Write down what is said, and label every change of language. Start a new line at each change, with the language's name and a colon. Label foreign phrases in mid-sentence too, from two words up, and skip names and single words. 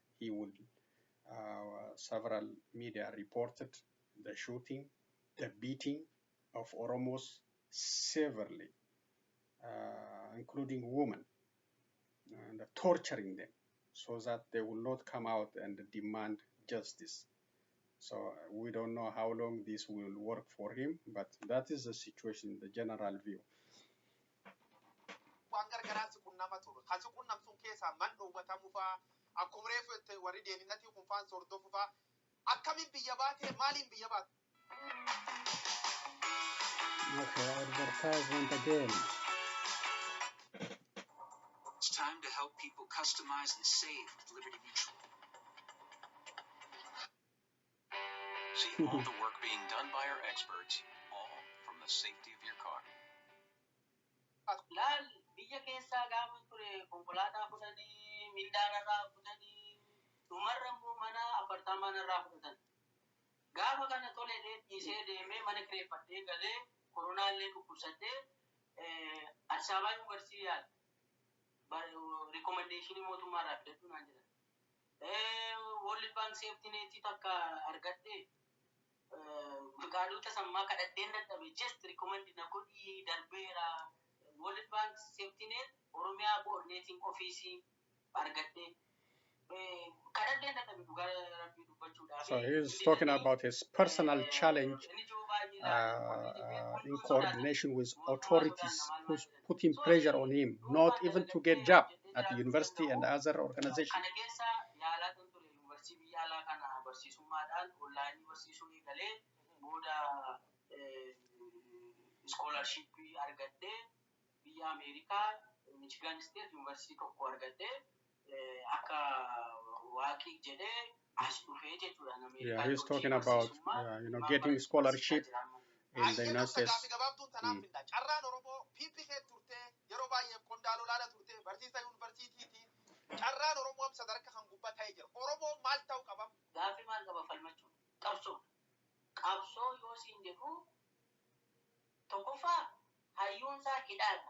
English: He would Several media reported the shooting, the beating of Oromos severely, including women, and torturing them so that they will not come out and demand justice. So we don't know how long this will work for him, but that is the situation, the general view.
Oromo: Waan gargaraa si qunnama turu. Ha si qunnamsuun keessaa man dhoowwatamu fa'aa akkuma reefu warri deeminatii kun fa'aan sordofu fa'aa akkamiin biyya baatee maaliin biyya baatu?
English: Okay, advertisement again. It's time to help people customize and save with Liberty Mutual. See all the work being done by our experts, all from the safety of your car.
Oromo: Laal biyya keessaa gaafa ture konkolaataa fudhanii mindaanarraa fudhanii dhumarra immoo mana apartaamaanarraa fudhatan. Gaafa kana tole dhiisee deemee mana kireeffadhee galee koronaallee dhukkubsadhee Addis Ababaa yuunivarsiitii yaala. Rikomendeeshinii mootummaarraa fidadhu naan jedhan. World Bank Safety Net takka argadhee Gaadota sammaa kadhadheen dadhabe
English: just recommend
Oromo: na godhii darbeera. World Bank Safety Net Oromiyaa Coordinating Office argadhee kadhadheen dadhabe dhugaa rabbii dubbachuudhaaf.
English: So he's talking about his personal challenge in coordination with authorities who's putting pressure on him, not even to get job at the university and other organizations.
Oromo: Kana keessa yaalaa kan ture yuunivarsiitii biyya alaa kana barsiisummaadhaan onlaayinii barsiisuu eegalee booda scholarshipii argadhee biyya Ameerikaa Michigan State University tokko argadhee akka waaqii jedhee as dhufee jechuudha.
English: Yeah, he's talking about getting scholarship in the United States.
Oromo: Carraan Oromoo PPK turtee yeroo baay'ee qondaalolaadha turtee barsiisa yuunivarsiitiiti. Carraan Oromoo sadarkaa kan gubbaa ta'ee jira. Oromoo maal ta'uu qaba? Gaaffii maal qaba falmachuu? Qabsoo. Qabsoo yoo siin jedhu tokkoffaa hayyuunsaa hidhaadha.